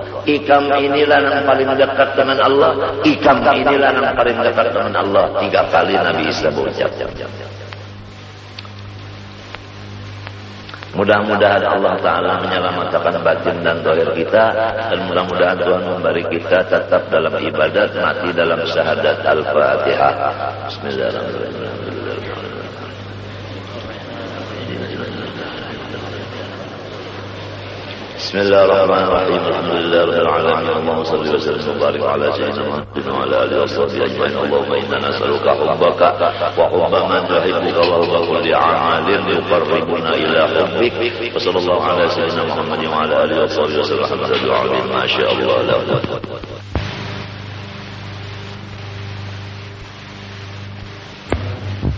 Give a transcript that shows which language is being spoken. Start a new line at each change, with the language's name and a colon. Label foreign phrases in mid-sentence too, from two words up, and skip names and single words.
Banjar: Ikam inilah yang paling dekat dengan Allah. Ikam inilah yang paling dekat dengan Allah.
Malay: 3 kali Nabi Isa berucap. Mudah-mudahan Allah Ta'ala menyelamatkan batin dan zahir kita, dan mudah-mudahan Tuhan memberi kita tetap dalam ibadat, mati dalam syahadat Al-Fatihah.
Arabic: Bismillahirrahmanirrahim. بسم الله الرحمن الرحيم الحمد لله رب العالمين اللهم صل وسلم وبارك على سيدنا محمد وعلى اله وصحبه اجمعين اللهم انا نسالك حبك وحب من تحبك وحب كل عمل يقربنا الى حبك وصلى الله على سيدنا محمد وعلى اله وصحبه وسلم ما شاء الله لا قوه